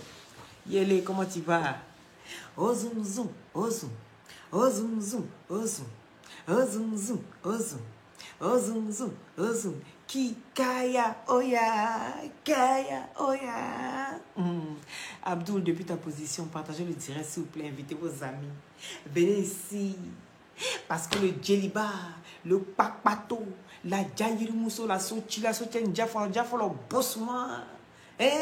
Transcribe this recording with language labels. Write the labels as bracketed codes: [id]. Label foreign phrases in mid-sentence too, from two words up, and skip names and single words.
[fr] Yele, comment tu vas? Oh zoom zoom, oh zoom. Oh zoom zoom, oh zoom. Oh zoom zoom, oh zoom. Oh zoom zoom, oh zoom. Kaya oya, kaya oya. Abdul, depuis ta position, partagez le direct s'il vous plaît, invitez vos amis. Venez ici. Parce que le djeliba, le pakpato, la djayirimousso, la sochila, le bossement, hein?